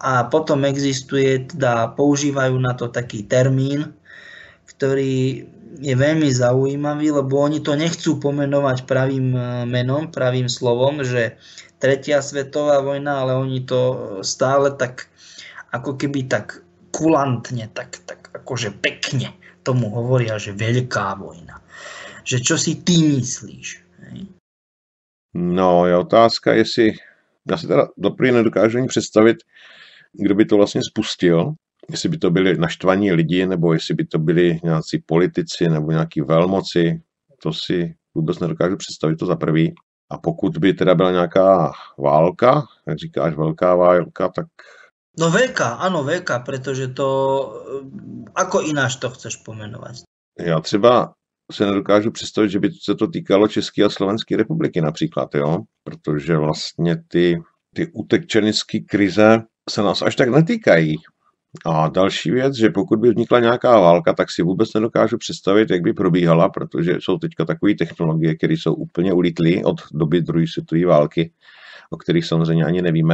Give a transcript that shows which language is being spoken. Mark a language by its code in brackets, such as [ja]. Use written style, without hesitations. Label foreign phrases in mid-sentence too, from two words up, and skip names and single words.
[sk] A potom existuje, používajú na to taký termín, ktorý je veľmi zaujímavý, lebo oni to nechcú pomenovať pravým menom, pravým slovom, že tretia svetová vojna, ale oni to stále tak, ako keby tak kulantne, tak akože pekne tomu hovoria, že veľká vojna. Že čo si ty myslíš? Hej? No, [cs] je otázka, jestli, já si teda doprvé nedokážu ani představit, kdo by to vlastně spustil, jestli by to byli naštvaní lidi, nebo jestli by to byli nějací politici, nebo nějaký velmoci, to si vůbec nedokážu představit, to za prvý. A pokud by teda byla nějaká válka, jak říkáš, velká válka, tak... [sk] No veľká, áno, veľká, pretože to, ako ináč to chceš pomenovať? [cs] Já třeba se nedokážu představit, že by se to týkalo České a Slovenské republiky například, jo? Protože vlastně ty utečenecké krize se nás až tak netýkají. A další věc, že pokud by vznikla nějaká válka, tak si vůbec nedokážu představit, jak by probíhala, protože jsou teďka takové technologie, které jsou úplně ulítlé od doby druhé světové války, o kterých samozřejmě ani nevíme.